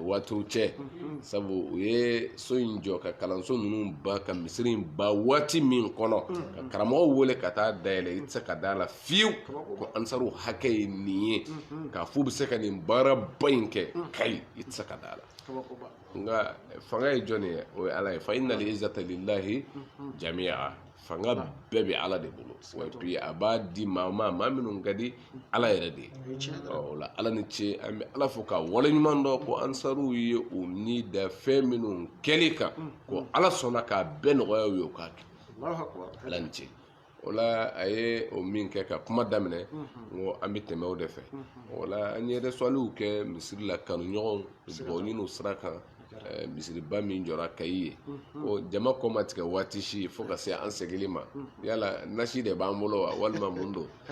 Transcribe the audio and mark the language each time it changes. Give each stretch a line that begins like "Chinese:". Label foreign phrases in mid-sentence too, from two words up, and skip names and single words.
Bambara: waatiw cɛ sabu u ye so in jɔ ka kalanso ninnu ban ka misiri in ban waati min kɔnɔ ka karamɔgɔw wele ka taa dayɛlɛ i tɛ se ka da la fiyewu ko ansaru hakɛ ye nin ye k'a fɔ u bɛ se ka nin baara ba in kɛ kayi i tɛ se ka da la nka fanga ye jɔn ye o ye ala ye
Arabic: فإن العزة لله جميعا
Bambara: fanga bɛɛ bɛ ala de bolo wa puis a b'a di maa minnu ka di ala yɛrɛ de ye o la ala ni ce an bɛ ala fo ka wale ɲuman dɔn ko ansaruw ye u ni da fɛn minnu kɛli kan ko ala sɔnna k'a bɛɛ nɔgɔya u ye o k'a kɛ ala ni ce o la a ye o min kɛ ka kuma daminɛ ko an bɛ tɛmɛ o de fɛ o la an ye rɛsɔliw kɛ misiri la kanuɲɔgɔnw dugawu ɲini o sira kan misiriba min jɔra Kayi ye ko jama kɔ ma tigɛ waati si fo ka se an segili ma yala nasi de b'an bolo wa walima mun don